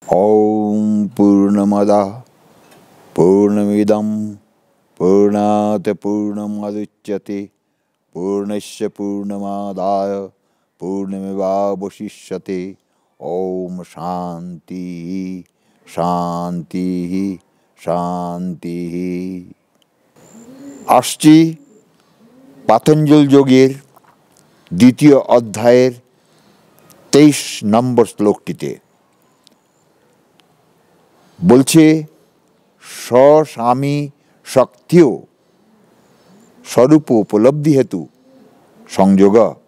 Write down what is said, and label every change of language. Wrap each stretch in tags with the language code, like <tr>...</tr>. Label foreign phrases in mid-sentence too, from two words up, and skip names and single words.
<sa>ॐ पूर्णमदः पूर्णमिदं पूर्णात् पूर्णमुदच्यते पूर्णस्य पूर्णमादाय पूर्णमेवावशिष्यते। ॐ शान्तिः शान्तिः শান্তিः।</sa> <bn>আসছি পাতঞ্জল যোগের দ্বিতীয় অধ্যায়ের 23 নম্বর শ্লোকটিতে। বলছে স্বস্বামী শক্তিও স্বরূপ উপলব্ধি হেতু সংযোগ।</bn>